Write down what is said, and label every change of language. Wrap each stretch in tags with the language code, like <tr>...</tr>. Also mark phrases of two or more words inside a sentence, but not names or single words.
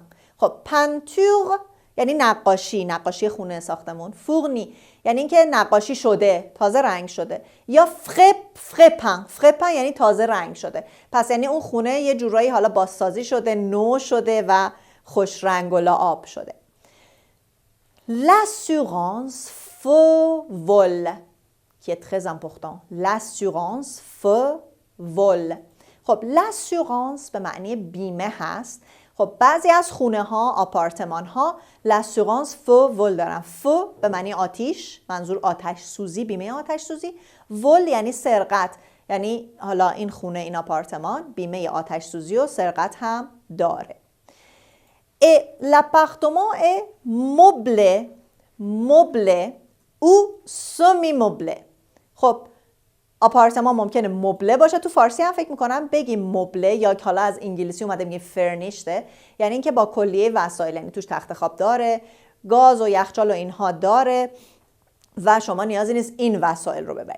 <fa>خب پنتور یعنی نقاشی خونه ساختمون. فورنی یعنی اینکه نقاشی شده، تازه رنگ شده. یا فرپن یعنی تازه رنگ شده. پس یعنی اون خونه یه جورایی حالا بازسازی شده، نو شده و خوش رنگ و لعاب شده.</fa> <fr>L'assurance faux vol qui est très important. L'assurance faux vol.</fr> <fa>خب l'assurance به معنی بیمه هست. خب بعضی از خونه ها، آپارتمان ها</fa> <fr>l'assurance faux vol</fr> <fa>دارن. faux به معنی آتش، منظور آتش سوزی، بیمه آتش سوزی. vol یعنی سرقت، یعنی حالا این خونه، این آپارتمان بیمه آتش سوزی و سرقت هم داره.</fa> <fr>Et l'appartement est meublé ou semi-meublé.</fr> <fa>خب آپارتمان ممکنه مبله باشه. تو فارسی هم فکر میکنم بگیم مبله یا حالا از انگلیسی اومده میگه فرنیشته، یعنی اینکه با کلیه وسایل، یعنی توش تخت خواب داره، گاز و یخچال و اینها داره و شما نیازی نیست این وسایل رو ببرید.</fa>